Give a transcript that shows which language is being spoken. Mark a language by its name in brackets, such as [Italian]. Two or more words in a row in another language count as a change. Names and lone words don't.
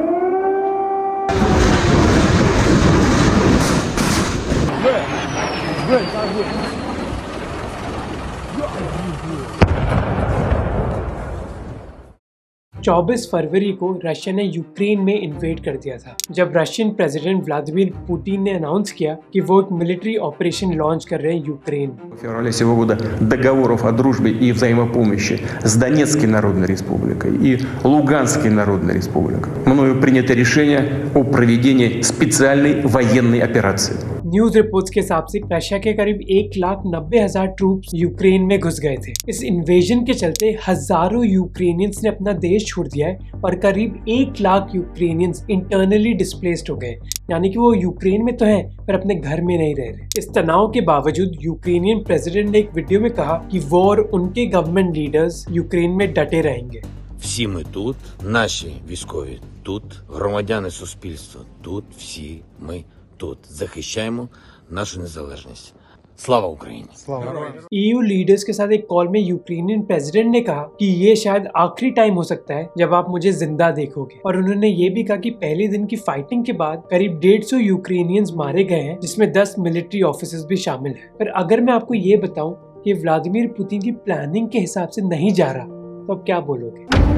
[Hindi] 24 फरवरी को रशिया ने यूक्रेन में इन्वेड कर दिया था, जब [English] Russian president [Hindi] व्लादिमीर पुतिन ने अनाउंस किया कि वो एक [English] military operation launch [Hindi] कर रहे हैं यूक्रेन में। [Russian] В феврале сего года договоров о дружбе и взаимопомощи с Донецкой Народной Республикой и Луганской Народной Республикой мною принято решение о проведении специальной военной операции. [English] news reports [Hindi] के हिसाब से रशिया के करीब 1,90,000 ट्रूप्स यूक्रेन में घुस गए थे। इस इन्वेजन के चलते हजारों यूक्रेनियंस ने अपना देश छोड़ दिया है और करीब 1 लाख यूक्रेनियंस [English] internally displaced [Hindi] हो गए, यानी कि वो यूक्रेन में तो हैं पर अपने घर में नहीं रह रहे। इस तनाव के बावजूद [English] Ukrainian president [Hindi] ने एक वीडियो में कहा कि वो और उनके [English] government leaders [Hindi] यूक्रेन में डटे रहेंगे। [Ukrainian] Всі ми тут, наші військові тут, громадяни суспільства тут, всі ми тут захищаємо нашу незалежність. Слава Україні! [English] EU leaders [Hindi] के साथ एक कॉल में [English] Ukrainian president [Hindi] ने कहा कि ये शायद आखिरी टाइम हो सकता है जब आप मुझे जिंदा देखोगे, और उन्होंने ये भी कहा कि पहले दिन की फाइटिंग के बाद करीब 150 यूक्रेनियंस मारे गए हैं, जिसमें 10 [English] military officers [Hindi] भी शामिल हैं। पर अगर मैं आपको ये बताऊं कि व्लादिमीर पुतिन की प्लानिंग के हिसाब से नहीं जा रहा, तो आप क्या बोलोगे?